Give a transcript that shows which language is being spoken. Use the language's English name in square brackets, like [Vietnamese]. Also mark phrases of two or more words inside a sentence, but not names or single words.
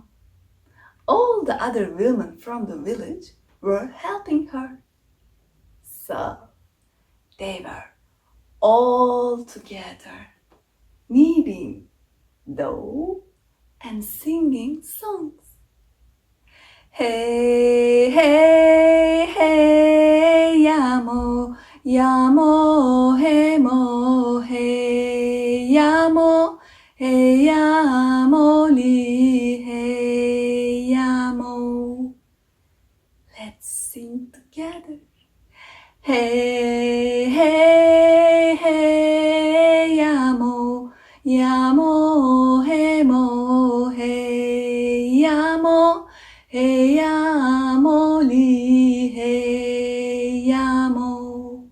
[English] All the other women from the village were helping her. So they were all together, kneading dough and singing songs. Hey, hey, hey, yamo, yamo, hey, mo, hey, yamo, hey, yamo, li, hey, yamo. Let's sing together. Hey, hey, hey, yamo, yamo, hey, mo, hey, yamo, hey, yamo, li, hey, yamo.